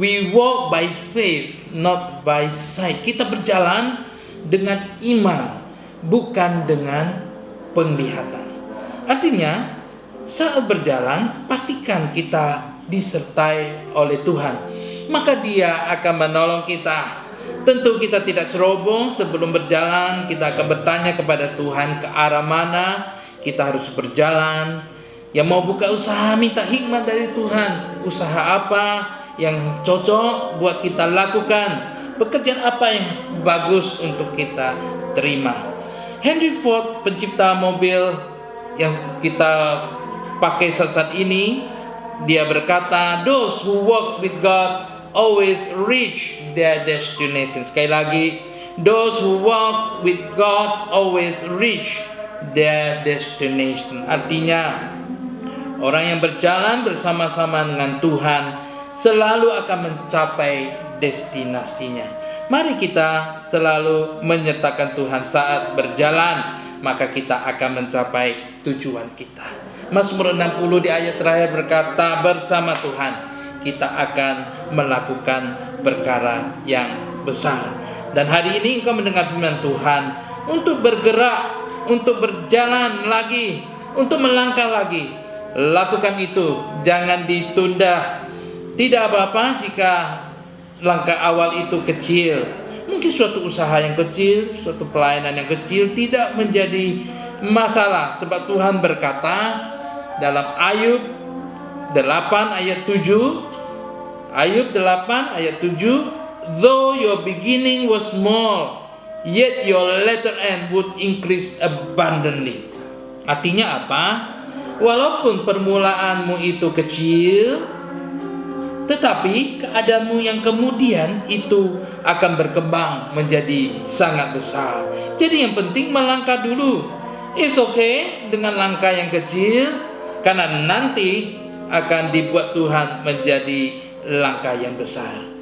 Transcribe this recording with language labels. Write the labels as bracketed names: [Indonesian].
[English] We walk by faith, not by sight. [Indonesian] Kita berjalan dengan iman, bukan dengan penglihatan. Artinya, saat berjalan pastikan kita disertai oleh Tuhan, maka Dia akan menolong kita. Tentu kita tidak ceroboh sebelum berjalan, kita akan bertanya kepada Tuhan ke arah mana kita harus berjalan. Yang mau buka usaha, minta hikmat dari Tuhan. Usaha apa yang cocok buat kita lakukan, pekerjaan apa yang bagus untuk kita terima. Henry Ford, pencipta mobil yang kita pakai saat ini, dia berkata, [English] "Those who walks with God always reach their destination." [Indonesian] Sekali lagi, [English] those who walks with God always reach their destination. [Indonesian] Artinya, orang yang berjalan bersama-sama dengan Tuhan selalu akan mencapai destinasinya. Mari kita selalu menyertakan Tuhan saat berjalan, maka kita akan mencapai tujuan kita. Mazmur 60 di ayat terakhir berkata, bersama Tuhan kita akan melakukan perkara yang besar. Dan hari ini engkau mendengar firman Tuhan untuk bergerak, untuk berjalan lagi, untuk melangkah lagi. Lakukan itu, jangan ditunda. Tidak apa-apa jika langkah awal itu kecil. Mungkin suatu usaha yang kecil, suatu pelayanan yang kecil tidak menjadi masalah. Sebab Tuhan berkata dalam Ayub 8 ayat 7, [English] Ayub 8 ayat 7, "Though your beginning was small, yet your latter end would increase abundantly." [Indonesian] Artinya apa? Walaupun permulaanmu itu kecil, tetapi keadaanmu yang kemudian itu akan berkembang menjadi sangat besar. Jadi yang penting melangkah dulu. [English] It's okay [Indonesian] dengan langkah yang kecil, karena nanti akan dibuat Tuhan menjadi langkah yang besar.